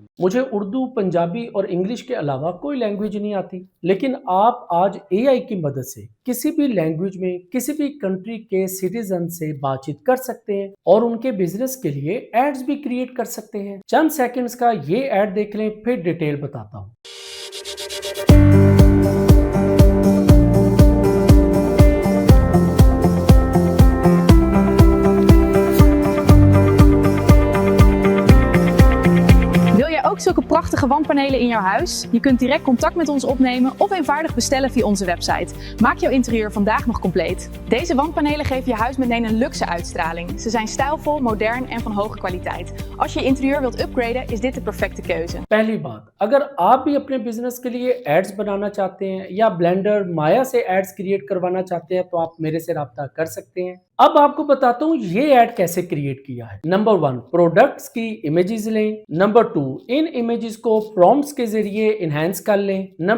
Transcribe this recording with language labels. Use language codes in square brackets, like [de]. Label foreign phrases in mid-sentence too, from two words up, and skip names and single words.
[ur] مجھے اردو، پنجابی اور انگلش کے علاوہ کوئی لینگویج نہیں آتی، لیکن آپ آج اے آئی کی مدد سے کسی بھی لینگویج میں کسی بھی کنٹری کے سٹیزن سے بات چیت کر سکتے ہیں اور ان کے بزنس کے لیے ایڈز بھی کریٹ کر سکتے ہیں. چند سیکنڈز کا یہ ایڈ دیکھ لیں پھر ڈیٹیل بتاتا ہوں. [nl] Ook zulke prachtige wandpanelen in jouw huis? Je kunt direct contact met ons opnemen of eenvoudig bestellen via onze website. Maak jouw interieur vandaag nog compleet. Deze wandpanelen geven je huis meteen een luxe uitstraling. Ze zijn stijlvol, modern en van hoge kwaliteit. Als je je interieur wilt upgraden, is dit de perfecte keuze. [ur] پہلی بات، اگر آپ بھی اپنے بزنس کے لیے ایڈز بنانا چاہتے ہیں یا بلینڈر مایا سے ایڈز کریٹ کروانا چاہتے ہیں تو آپ میرے سے رابطہ کر سکتے ہیں. اب آپ کو بتاتا ہوں یہ ایڈ کیسے کریٹ کیا ہے. نمبر 1، پروڈکٹس کی امیجز لیں. نمبر 2، ان امیجز کو پرومپٹس کے ذریعے انہینس کر لیں.